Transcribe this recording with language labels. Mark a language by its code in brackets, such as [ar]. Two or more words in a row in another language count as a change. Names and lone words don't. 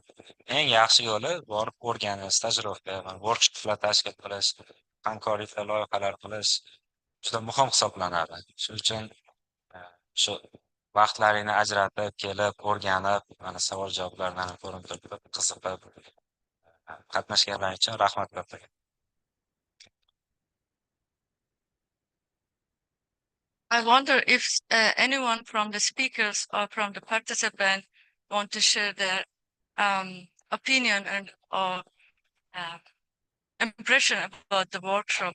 [uz] Eng yaxshi yo'li borib o'rganish, stajirovka, workshoplar tashkil qilish, hamkorliklar, loyihalar qilish juda muhim hisoblanadi. Shuning uchun shu vaqtlaringni ajratib, kelib, o'rganib, mana savol-javoblardan ko'rinib turib, qiziqib qatnashganlar uchun rahmat katta. [en] I wonder if anyone from the speakers or from the participant want to share their opinion and or impression about the workshop.